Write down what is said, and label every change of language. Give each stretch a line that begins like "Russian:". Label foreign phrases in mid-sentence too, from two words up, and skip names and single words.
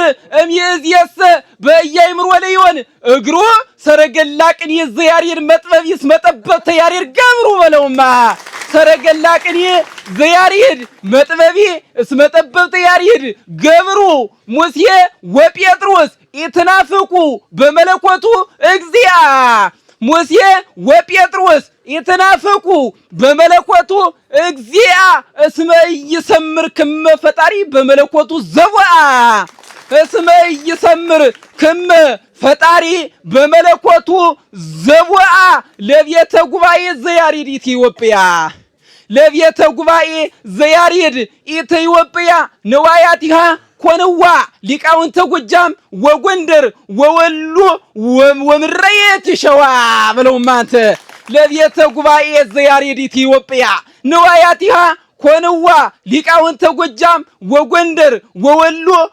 Geez: እምይእዜሰ በእያይምሮ ለይወን እግሩ ሰረገላ ቅኔ ዘያሬድ መጥበብ ይስመጠበብ ተያሬድ ገብሩ በለውማ ሰረገላ ቅኔ ዘያሬድ መጥበብ ይስመጠበብ ተያሬድ ገብሩ ሙሴ ወጴጥሮስ ኢትናፍቁ በመለኮቱ እግዚአ ሙሴ ወጴጥሮስ ኢትናፍቁ በመለኮቱ እግዚአ እስመ ይሰምር ክመ ፈጣሪ በመለኮቱ ዘወአ እስመ ይሰምር ክመ ፈጣሪ በመለኮቱ ዘወአ ለቤተ ጉባኤ ዘያሬድ ኢትዮጵያ ለቤተ ጉባኤ ዘያሬድ ኢትዮጵያ ነዋያቲሃ ኮንዋ ሊቃውንተ ጎጃም ወጎንደር ወወሎ ወምረየት ሸዋ
Amharic: በለውማ አንተ
Geez: ለቤተ ጉባኤ ዘያሬድ ኢትዮጵያ ነዋያቲሃ ኮንዋ ሊቃውንተ ጎጃም ወጎንደር ወወሎ